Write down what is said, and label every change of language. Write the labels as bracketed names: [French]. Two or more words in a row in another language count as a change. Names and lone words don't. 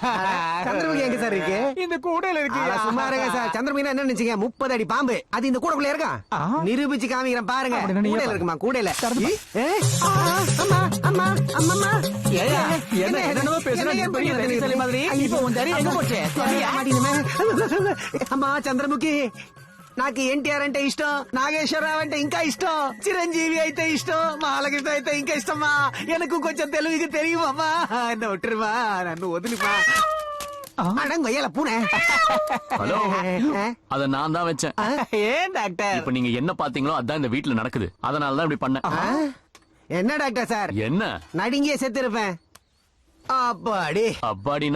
[Tamil] சந்திரமுகி எங்க சார் இருக்கு? இந்த கூடையில இருக்கு. அட, சும்மா இருங்க சார். சந்திரமுகி என்ன நினைச்சீங்க? 30 அடி பாம்பு. அது இந்த கூடைக்குள்ள இருக்கா? நிரூபிச்சு காமிக்கிறேன் பாருங்க. அப்படின்னா நீ கூடையில பாரு. இருக்குமா? கூடையில. அம்மா அம்மா அம்மா. ஏய்யா, என்ன என்னமோ பேசுற, நீ பெரிய தைரியசாலி மாதிரி. இப்ப உன் தைரியம் எங்க போச்சு? [Telugu] అమ్మా చంద్రముఖి, నాకు ఎన్టీఆర్ అంటే ఇష్టం, నాగేశ్వరరావు అంటే ఇంకా ఇష్టం, చిరంజీవి అయితే ఇష్టం, మహాలకృష్ణ అయితే ఇంకా ఇష్టమా. [Tamil] எனக்கு [Telugu] కొంచెం తెలుగు [Tamil] தெரியுமாமா. என்ன விட்டுருமா, [Telugu] నన్ను వదిలిపా. [Tamil] அடங்கொய்யல பூனை. ஹலோ, அத நான் தான் வச்சேன். ஏன் டாக்டர்? இப்ப நீங்க என்ன பாத்தீங்களோ அதான் இந்த வீட்ல நடக்குது. அதனாலதான் இப்படி பண்ணேன். என்ன டாக்டர் சார்? என்ன நடுங்கிய செத்து இருப்பேன். அப்பாடி. அப்பாடினா?